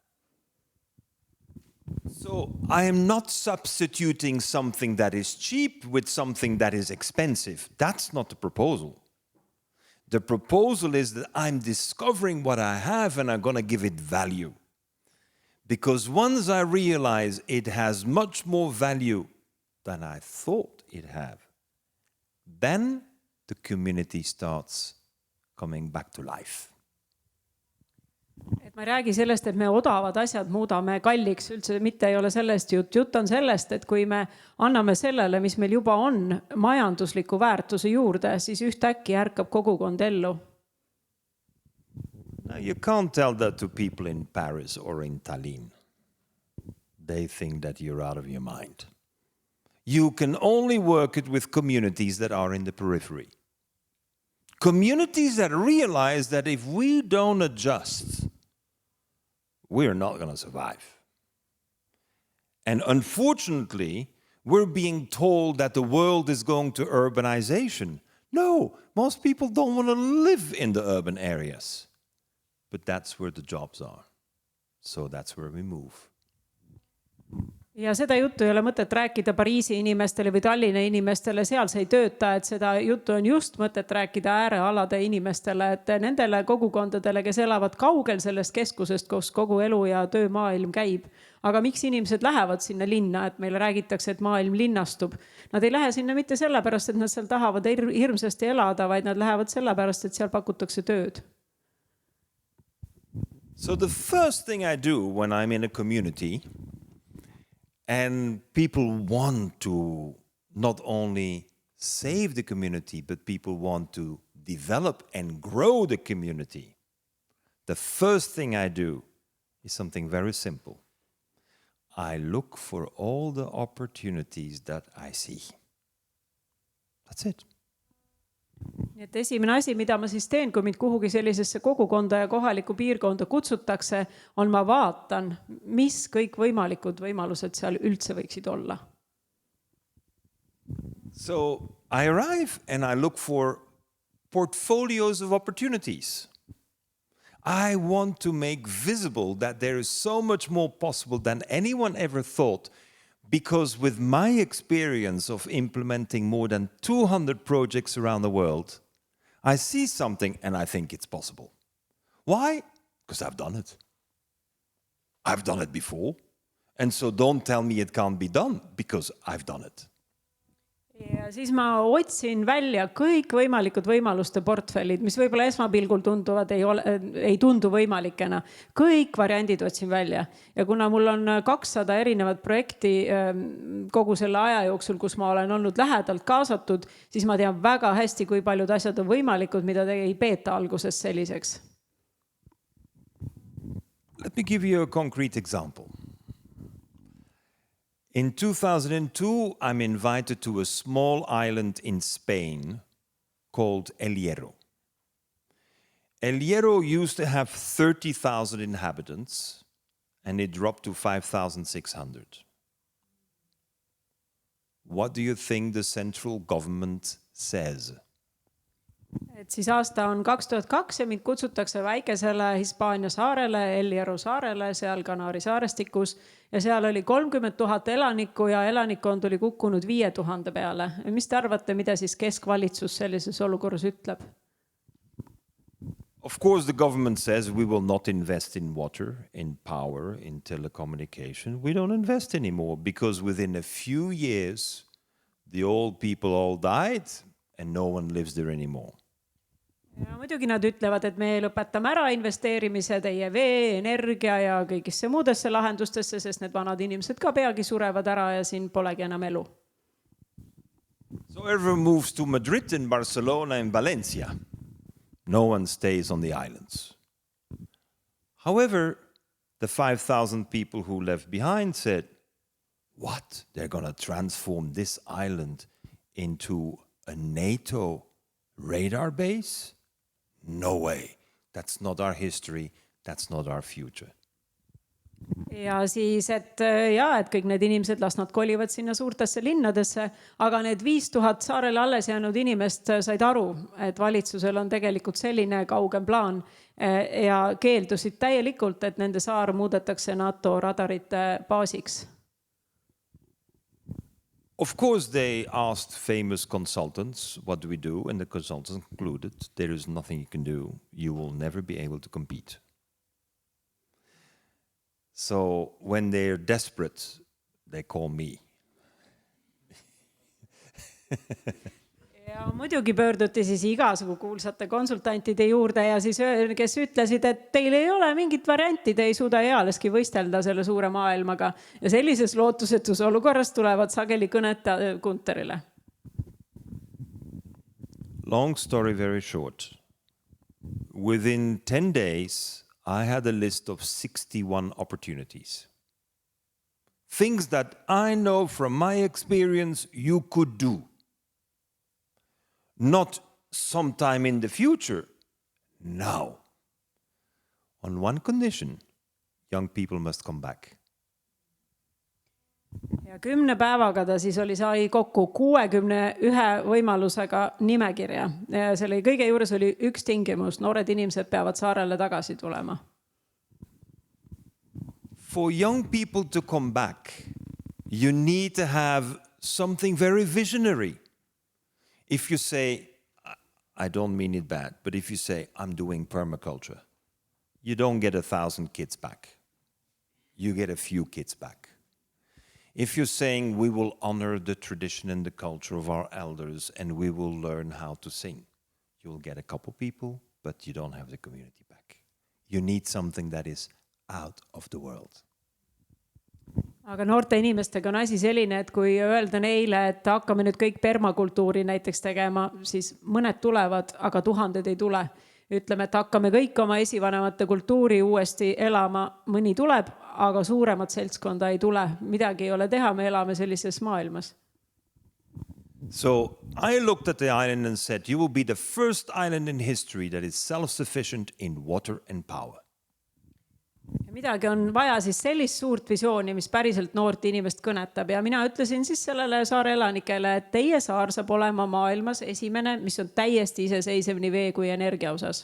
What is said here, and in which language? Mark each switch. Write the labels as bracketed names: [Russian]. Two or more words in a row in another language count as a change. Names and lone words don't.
[English] So I am not substituting something that is cheap with something that is expensive. That's not the proposal. The proposal is that I'm discovering what I have and I'm going to give it value. Because once I realize it has much more value than I thought it had, then the community starts coming back to life. [Estonian] Et ma ei räägi sellest, et me odavad asjad muudame kalliks, üldse mitte ei ole sellest jutt. Jutt on sellest, et kui me anname sellele, mis meil juba on, majandusliku väärtuse juurde, siis ühtäkki ärkab kogukond ellu. [English] Now, you can't tell that to people in Paris or in Tallinn. They think that you're out of your mind. You can only work it with communities that are in the periphery. Communities that realize that if we don't adjust, we're not going to survive. And unfortunately, we're being told that the world is going to urbanization. No, most people don't want to live in the urban areas. But that's where the jobs are. So that's where we move. [Estonian] Ja seda juttu ei ole mõtet rääkida Pariisi inimestele või Tallinna inimestele, seal see ei tööta, et seda juttu on just mõtet rääkida äärealade inimestele, et nendele kogukondadele, kes elavad kaugel sellest keskusest, kus kogu elu ja töömaailm käib. Aga miks inimesed lähevad sinna linna, et meile räägitakse, et maailm linnastub? Nad ei lähe sinna mitte sellepärast, et nad seal tahavad hirmsasti elada, vaid nad lähevad sellepärast, et seal pakutakse tööd. [English] So the first thing I do when I'm in a community and people want to not only save the community, but people want to develop and grow the community, the first thing I do is something very simple. I look for all the opportunities that I see. That's it. [Estonian] Et esimene asi, mida ma siis teen, kui mind kuhugi sellisesse kogukonda ja kohalikku piirkonda kutsutakse, on ma vaatan, mis kõik võimalikud võimalused seal üldse võiksid olla. [English] So I arrive and I look for portfolios of opportunities. I want to make visible that there is so much more possible than anyone ever thought. Because with my experience of implementing more than 200 projects around the world, I see something and I think it's possible. Why? Because I've done it. I've done it before. And so don't tell me it can't be done because I've done it. [Estonian] Ja siis ma otsin välja kõikvõimalikud võimaluste portfellid, mis võib-olla esmapilgul tunduvad, ei tundu võimalikena. Kõik variandid otsin välja. Ja kuna mul on 200 erinevat projekti kogu selle aja jooksul, kus ma olen olnud lähedalt kaasatud, siis ma tean väga hästi, kui paljud asjad on võimalikud, mida ei peeta alguses selliseks. [English] Let me give you a concrete example. In 2002, I'm invited to a small island in Spain called El Hierro. El Hierro used to have 30,000 inhabitants, and it dropped to 5,600. What do you think the central government says? [Estonian] Et siis aasta on 2002 ja mind kutsutakse väikesele Hispaania saarele, El Hierro saarele, seal Kanaari saarestikus. Ja seal oli 30 000 elanikku ja elanikkond oli kukkunud 5000 peale. Mis te arvate, mida siis keskvalitsus sellises olukorras ütleb? [English] Of course, the government says we will not invest in water, in power, in telecommunication. We don't invest anymore because within a few years, the old people all died and no one lives there anymore. [Estonian] Ja muidugi nad ütlevad, et me lõpetame ära investeerimise teie vee, energia ja kõigisse muudesse lahendustesse, sest need vanad inimesed ka peagi surevad ära ja siin polegi enam elu. [English] So everyone moves to Madrid and Barcelona and Valencia. No one stays on the islands. However, the 5,000 people who left behind said, what? They're going to transform this island into a NATO radar base? No way. That's not our history. That's not our future. [Estonian] Ja siis, et kõik need inimesed, las nad kolivad sinna suurtesse linnadesse, aga need 5000 saarele alles jäänud inimest said aru, et valitsusel on tegelikult selline kaugem plaan ja keeldusid täielikult, et nende saar muudetakse NATO radarite baasiks. [English] Of course, they asked famous consultants, what do we do? And the consultants concluded, there is nothing you can do. You will never be able to compete. So when they're desperate, they call me. [Estonian] Ja muidugi pöörduti siis igasugu kuulsate konsultantide juurde ja siis kes ütlesid, et teil ei ole mingit varianti, te ei suuda ealeski võistelda selle suure maailmaga. Ja sellises lootusetus olukorras tulevad sageli kõneta Gunterile. [English] Long story very short. Within 10 days, I had a list of 61 opportunities. Things that I know from my experience you could do. Not sometime in the future, now. On one condition, young people must come back. [Estonian] Ja 10 päevaga ta siis sai kokku 61 võimalusega nimekirja. Ja selle kõige juures oli üks tingimus, noored inimesed peavad saarele tagasi tulema. [English] For young people to come back, you need to have something very visionary. If you say, I don't mean it bad, but if you say, I'm doing permaculture, you don't get 1,000 kids back. You get a few kids back. If you're saying we will honor the tradition and the culture of our elders and we will learn how to sing, you'll get a couple people, but you don't have the community back. You need something that is out of the world. [Estonian] Aga noorte inimestega on asi selline, et kui öelda neile, et hakkame nüüd kõik permakultuuri näiteks tegema, siis mõned tulevad, aga tuhanded ei tule. Ütleme, et hakkame kõik oma esivanemate kultuuri uuesti elama, mõni tuleb, aga suuremat seltskonda ei tule. Midagi ei ole teha, me elame sellises maailmas. [English] So I looked at the island and said, you will be the first island in history that is self-sufficient in water and power. [Estonian] Ja midagi on vaja siis sellist suurt visiooni, mis päriselt noort inimest kõnetab. Ja mina ütlesin siis sellele saare elanikele, et teie saar saab olema maailmas esimene, mis on täiesti iseseisev nii vee kui energia osas.